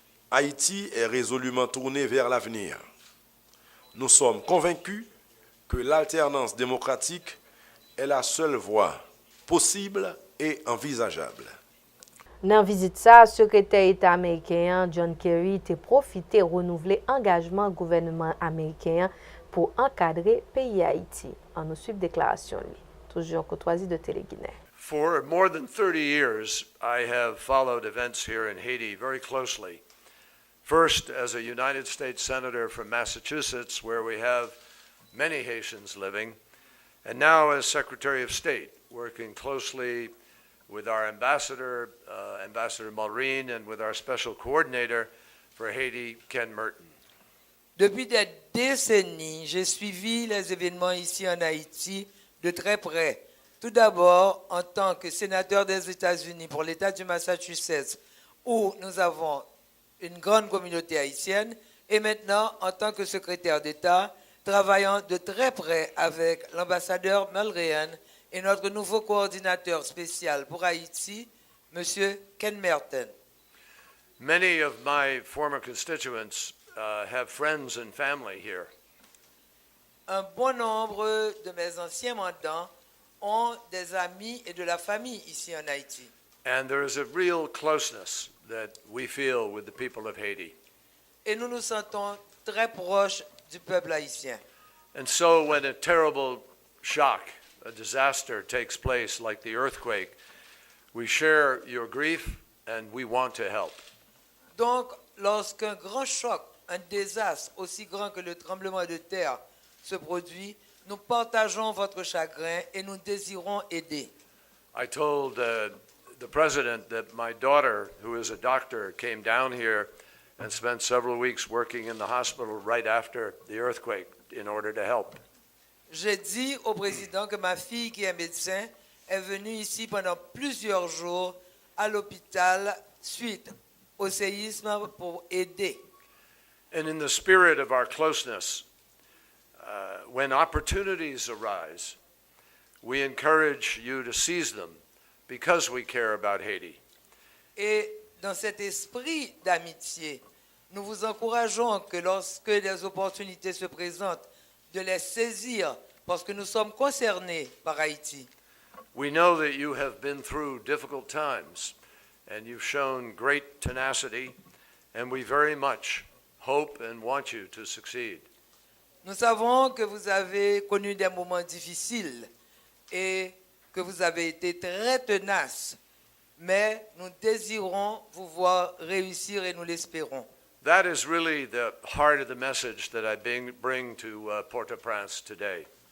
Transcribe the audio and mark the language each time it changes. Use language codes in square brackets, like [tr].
[fr] Haïti est résolument tourné vers l'avenir. Nous sommes convaincus que l'alternance démocratique est la seule voie possible et envisageable. Dans visite ça, secrétaire d'État américain John Kerry a profité de renouveler l'engagement du gouvernement américain pour encadrer le pays Haïti. On nous suit déclaration toujours courtoisie de Télé-Guinée. [en] For more than 30 years, I have followed events here in Haiti very closely. First, as a United States Senator from Massachusetts, where we have many Haitians living, and now as Secretary of State, working closely with our ambassador, Ambassador Maureen, and with our special coordinator for Haiti, Ken Merton. [fr] Depuis des décennies, j'ai suivi les événements ici en Haïti de très près. Tout d'abord, en tant que sénateur des États-Unis pour l'État du Massachusetts, où nous avons une grande communauté haïtienne, et maintenant en tant que secrétaire d'État, travaillant de très près avec l'ambassadeur Mulrain et notre nouveau coordinateur spécial pour Haïti, M. Ken Merton. [en] Many of my former constituents have friends and family here. [fr] Un bon nombre de mes anciens mandants ont des amis et de la famille ici en Haïti. [en] And there is a real closeness that we feel with the people of Haiti. [fr] Et nous nous sentons très proches du peuple haïtien. [en] And so when a terrible shock, a disaster takes place like the earthquake, we share your grief and we want to help. [fr] Donc, lorsqu'un grand choc, un désastre aussi grand que le tremblement de terre se produit, nous partageons votre chagrin et nous désirons aider. [en] I told the president that my daughter, who is a doctor, came down here and spent several weeks working in the hospital right after the earthquake in order to help. [fr] J'ai dit au président que ma fille, qui est médecin, est venue ici pendant plusieurs jours à l'hôpital suite au séisme pour aider. [en] And in the spirit of our closeness, when opportunities arise, we encourage you to seize them because we care about Haiti. [fr] Et dans cet esprit d'amitié, nous vous encourageons que lorsque des opportunités se présentent, de les saisir parce que nous sommes concernés par Haïti. [en] We know that you have been through difficult times and you've shown great tenacity, and we very much hope and want you to succeed. [fr] Nous savons que vous avez connu des moments difficiles et que vous avez été très tenace, mais nous désirons vous voir réussir et nous l'espérons. [en] That is really the heart of the message that I bring to Port-au-Prince today.